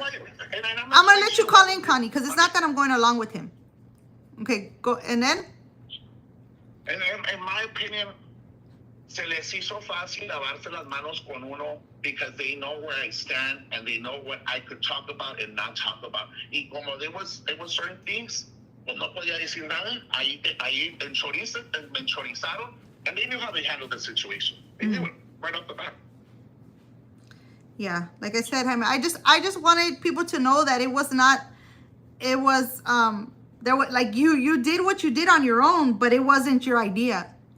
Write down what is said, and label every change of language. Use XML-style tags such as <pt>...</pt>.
<en>I'm going to let you call in, Connie, because it's not that I'm going along with him. Okay, go, and then? And in my opinion,</en> <es>se les hizo fácil lavarse las manos con uno</es> <en>because they know where I stand and they know what I could talk about and not talk about.</en> <es>Y como</es> <en>there was certain things,</en> <es>pues no podía decir nada. Ahí me enchorizaron,</es> <en>and they knew how they handled the situation. They knew it right off the bat. Yeah, like I said, Jaime, I just wanted people to know that it was not, it was, there was, like, you did what you did on your own, but it wasn't your idea.</en>